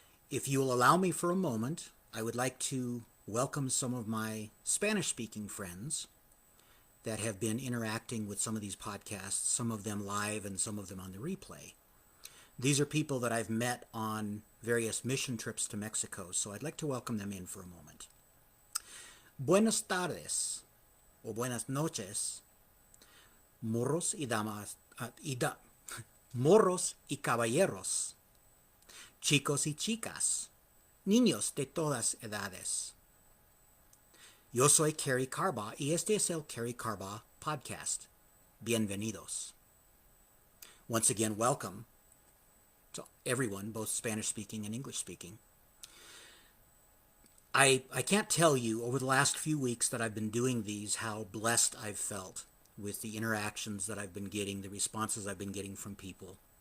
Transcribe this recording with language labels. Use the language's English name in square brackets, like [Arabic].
[English] If you will allow me for a moment, I would like to welcome some of my Spanish-speaking friends that have been interacting with some of these podcasts, some of them live and some of them on the replay. These are people that I've met on various mission trips to Mexico, so I'd like to welcome them in for a moment. [Spanish] Buenas tardes, o buenas noches, morros y damas, morros y caballeros, chicos y chicas, niños de todas edades. Yo soy Karey Carbaugh y este es el Karey Carbaugh podcast. Bienvenidos. [English] Once again, welcome to everyone, both Spanish-speaking and English-speaking. I can't tell you over the last few weeks that I've been doing these how blessed I've felt with the interactions that I've been getting, the responses I've been getting from people.